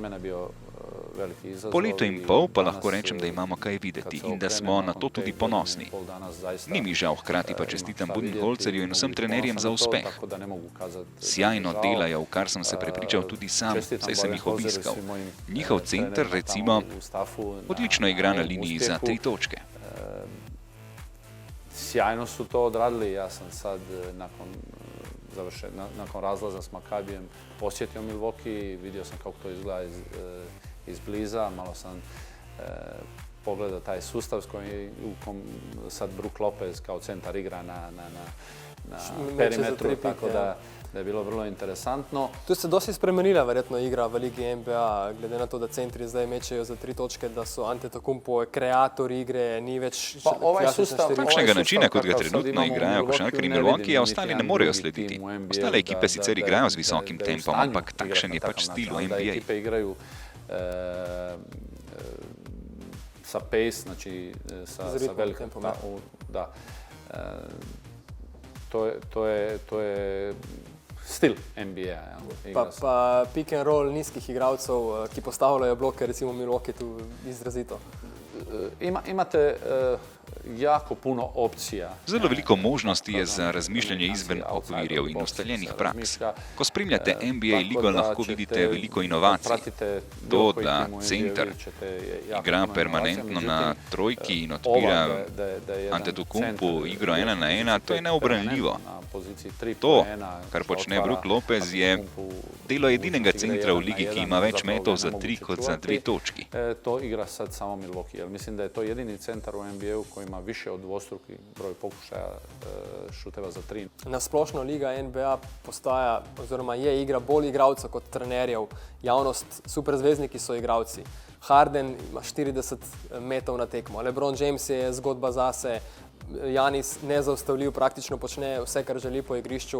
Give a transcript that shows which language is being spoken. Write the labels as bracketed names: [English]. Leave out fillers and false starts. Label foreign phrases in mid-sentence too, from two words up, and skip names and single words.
[Slovenian] Po letu in pol pa lahko rečem, da imamo kaj videti in da smo na to tudi ponosni. Ni mi žal, hkrati pa čestitam Budenholzerju in vsem trenerjem za uspeh. Sjajno delajo, v kar sem se prepričal tudi sam, saj sem jih obiskal. Njihov center, recimo, odlično igra na liniji za 3 točke. [Croatian] Sjajno su to odradili. Ja sam sad nakon razlaza s Maccabijem posjetio Milwaukee, vidio sam kako to izgleda izbliza, malo sam pogledao taj sustav s kojim sad Brook Lopez kao centar igra na perimetru, tako da je bilo vrlo interesantno. [Slovenian] Tu se dosti spremenila verjetno igra v Ligi NBA, glede na to, da centri zdaj mečejo za 3 točke, da so Antetokounmpo kreator igre, ni več takšnega načina, kot ga trenutno igrajo košarkarji Milwaukee, ostali ne morejo slediti. Ostale ekipe sicer igrajo z visokim tempom, ampak takšen je pač stil v NBA. [Croatian] Ekipe igraju sa pace, znači sa velikom tempom. [Slovenian] Da. To je stil NBA. Pa [English] pick and roll [Slovenian] nizkih igralcev, ki postavljajo bloke, recimo Milwaukee tu izrazito. [Croatian] Imate jako puno opcija. [Slovenian] Zelo veliko možnosti je za razmišljanje izven okvirjev in ustaljenih praks. Ko spremljate NBA ligo, lahko vidite veliko inovacij. To, da center igra permanentno na trojki in odpira Antetokounmpu igro 1 na 1, to je neobranljivo. To, kar počne Brook Lopez, je delo edinega centra v ligi, ki ima več metov za 3 kot za 2 točki. [Croatian] To igra sad samo Milwaukee, jer mislim da je to jedini centar u NBA-u koji ima više od dvostruki broj pokušaja šuteva za 3. [Slovenian] Nasplošno liga NBA postaja, oziroma je igra bolj igralcev kot trenerjev. Javnost, superzvezdniki so igralci. Harden ima 40 metov na tekmo. LeBron James je zgodba zase. Janis nezaustavljiv, praktično počne vse, kar želi po igrišču.